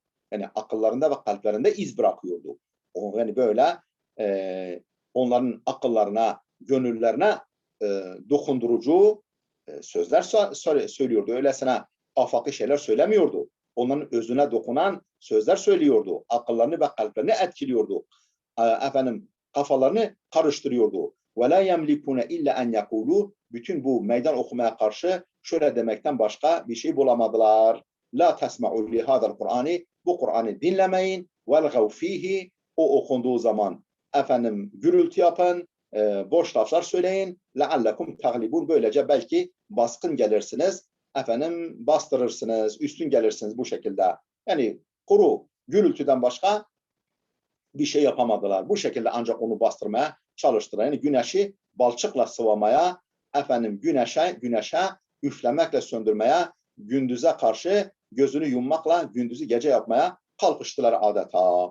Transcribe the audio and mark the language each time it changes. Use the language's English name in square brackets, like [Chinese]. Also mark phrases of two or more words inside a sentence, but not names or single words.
[Turkish] Yani akıllarında ve kalplerinde iz bırakıyordu. Yani böyle onların akıllarına, gönüllerine dokundurucu sözler söylüyordu. Öylesine afaki şeyler söylemiyordu. Onların özüne dokunan sözler söylüyordu. Akıllarını ve kalplerini etkiliyordu. Efendim kafalarını karıştırıyordu. [Arabic] وَلَا يَمْلِكُونَ اِلَّا اَنْ يَقُولُوا, [Turkish] bütün bu meydan okumaya karşı şöyle demekten başka bir şey bulamadılar. [Arabic] لَا تَسْمَعُوا لِهَذَا الْقُرْآنِ, [Turkish] bu Kur'an'ı dinlemeyin. [Arabic] وَالْغَوْ ف۪يهِ, [Turkish] o okunduğu zaman efendim gürültü yapın, boş laflar söyleyin. [Arabic] لَعَلَّكُمْ تَغْلِبُونَ, [Turkish] böylece belki baskın gelirsiniz, efendim bastırırsınız, üstün gelirsiniz bu şekilde. Yani kuru gürültüden başka bir şey yapamadılar. Bu şekilde ancak onu bastırmaya çalıştılar. Yani güneşi balçıkla sıvamaya, efendim güneşe üflemekle söndürmeye, gündüze karşı gözünü yummakla gündüzü gece yapmaya kalkıştılar adeta.